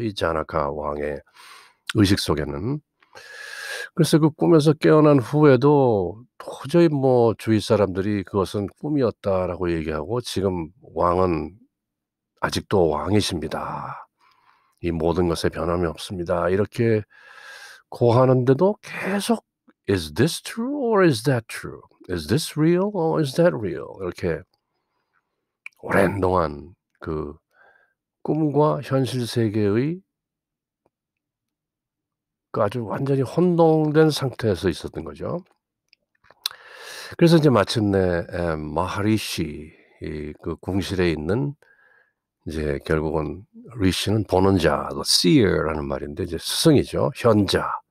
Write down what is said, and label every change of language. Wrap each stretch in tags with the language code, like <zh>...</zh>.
<ko>이 자나카 왕의 의식 속에는. 그래서 그 꿈에서 깨어난 후에도 도저히 뭐 주위 사람들이 그것은 꿈이었다라고 얘기하고 지금 왕은 아직도 왕이십니다. 이 모든 것에 변함이 없습니다. 이렇게 고하는데도 계속</ko> <en>Is this true or is that true? Is this real or is that real?</en> <ko>이렇게 오랜 동안 그 꿈과 현실 세계의 그 아주 완전히 혼동된 상태에서 있었던 거죠. 그래서 이제 마침내 마하리시 이 그 궁실에 있는 이제 결국은 리시는 보는 자, 그 seer라는 말인데 이제 스승이죠. 현자.</ko>